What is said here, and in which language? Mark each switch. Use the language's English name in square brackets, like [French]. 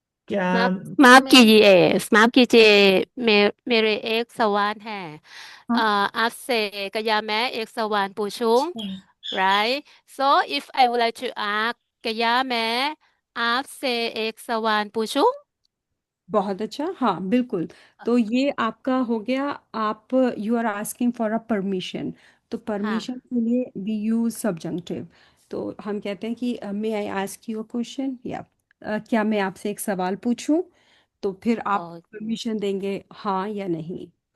[Hindi] क्या माफ माफ मैं कीजिए, माफ कीजिए। मेरे एक सवाल है। हाँ, आपसे क्या मैं एक सवाल पूछूं? [English] Right? So if I would like to ask, [Hindi] क्या मैं आपसे एक सवाल पूछूं? बहुत अच्छा, हाँ बिल्कुल। तो ये आपका हो गया। [English] आप you are asking for a permission. [Hindi] तो हाँ। परमिशन के लिए [English] We use subjunctive. [Hindi] तो हम कहते हैं कि [English] may I ask you a question, [Hindi] या क्या मैं आपसे एक सवाल पूछूं। तो फिर आप ओ, परमिशन देंगे हाँ या नहीं।